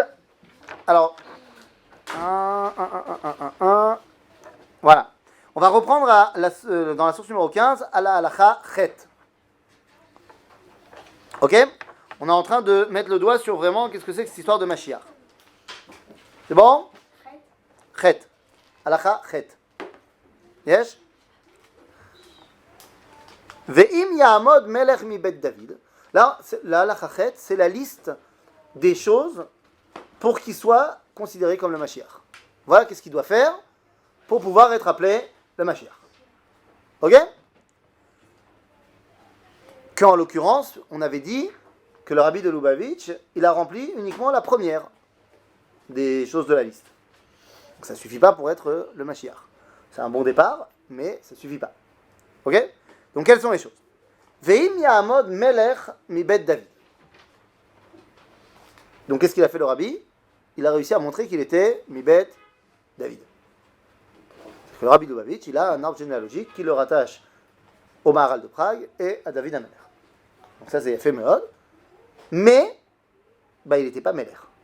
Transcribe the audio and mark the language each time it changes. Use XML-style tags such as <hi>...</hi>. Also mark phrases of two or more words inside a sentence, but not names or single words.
<fr>Alors, voilà. On va reprendre dans la source numéro 15, à la</fr> <he>הלכה ח.</he> <fr>Ok? On est en train de mettre le doigt sur vraiment qu'est-ce que c'est que cette histoire de Mashiach. C'est bon? Chet.</fr> <he>הלכה ח. Yes? ואם יעמוד מלך מבית דוד.</he> <fr>Là, la</fr> <he>הלכה ח,</he> <fr>c'est la liste des choses pour qu'il soit considéré comme le Mashiach. Voilà qu'est-ce qu'il doit faire pour pouvoir être appelé le Mashiach. Ok? Qu'en l'occurrence, on avait dit que le rabbi de Lubavitch, il a rempli uniquement la première des choses de la liste. Donc ça ne suffit pas pour être le Mashiach. C'est un bon départ, mais ça ne suffit pas. Ok? Donc quelles sont les choses?</fr> <he>ואם יעמוד מלך מבית דוד.</he> <fr>Donc qu'est-ce qu'il a fait le rabbi? Il a réussi à montrer qu'il était Mibet David. Parce que le rabbi de Lubavitch, il a un arbre généalogique qui le rattache au Maharal de Prague et à David Ameler. Donc ça c'est fait Meod. Mais, il n'était pas Meler.</fr>